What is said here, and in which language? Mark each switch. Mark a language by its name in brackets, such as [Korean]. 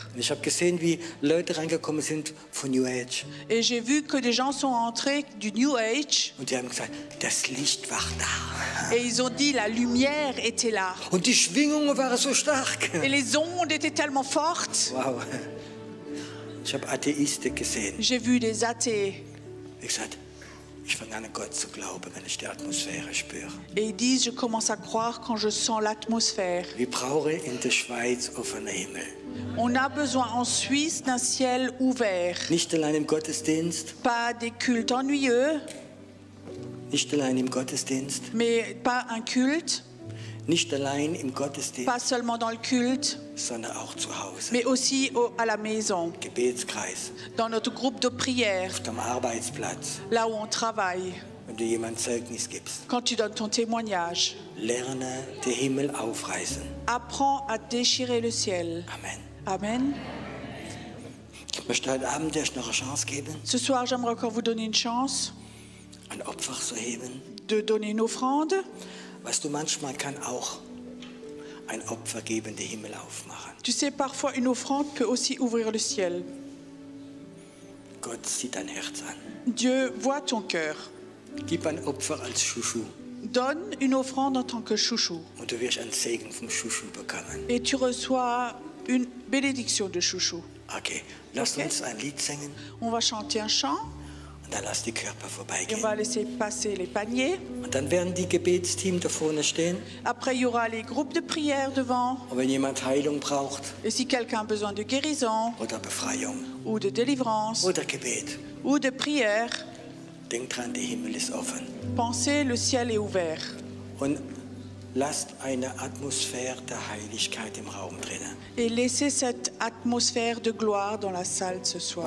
[German] Und ich habe gesehen, wie Leute reingekommen sind von New Age. [French] Et j'ai vu que des gens sont entrés du New Age [German] Und die haben gesagt, das Licht war da. [French] et ils ont dit la lumière était là. [German] Und die Schwingungen waren so stark. [French] Et les ondes étaient tellement fortes. Wow. [German] Ich habe Atheisten gesehen. [French] J'ai vu des athées [German] Ich gesagt, ich fange an, Gott zu glauben, wenn ich die Atmosphäre spüre. [French] et ils disent je commence à croire quand je sens l'atmosphère. [German] Wir brauchen in der Schweiz offenen Himmel. [French] On a besoin en Suisse d'un ciel ouvert, [German] Nicht allein im Gottesdienst, [French] pas des cultes ennuyeux, [German] nicht allein im Gottesdienst, [French] mais pas un culte, [German] nicht allein im Gottesdienst, [French] pas seulement dans le culte, [German] sondern auch zu Hause. [French] mais aussi à la maison, [German] Gebetskreis, [French] dans notre groupe de prière, [German] auf dem Arbeitsplatz. [French] là où on travaille, [German] Wenn du jemand Zeugnis gibst, [French] quand tu donnes ton témoignage. [German] lerne den Himmel aufreißen. [French] Apprends à déchirer le ciel. [German] Amen. [French] Amen. [German] Ich möchte heute Abend euch noch eine Chance geben, [French] Ce soir, j'aimerais encore vous donner une chance [German] ein Opfer zu heben. [French] de donner une offrande. [German] Weißt du, manchmal kann auch ein Opfer geben, den Himmel aufmachen. [French] Tu sais, parfois, une offrande peut aussi ouvrir le ciel. [German] Gott sieht dein Herz an. [French] Dieu voit ton cœur. [German] Gib ein Opfer als Schuschu [French] Donne une offrande en tant que chouchou. [German] und du wirst einen Segen vom Schuschu bekommen. [French] Et tu reçois une bénédiction de chouchou. [German] Okay, lass [French] Okay. [German] uns ein Lied singen [French] On va chanter un chant [German] und dann lass die Körper [French] et on [German] vorbeigehen. [French] va laisser passer les paniers. [German] Und dann werden die Gebetsteam da vorne stehen. [French] Après, il y aura les groupes de prière devant. [German] Und wenn jemand Heilung braucht [French] Et si quelqu'un a besoin de guérison [German] oder Befreiung [French] ou de délivrance [German] oder Gebet, [French] ou de prière, [German] denk dran, der Himmel ist offen. [French] pensez, le ciel est ouvert. [German] Und lasst eine Atmosphäre der Heiligkeit im Raum drinnen. [French] Et laissez cette atmosphère de gloire dans la salle ce soir.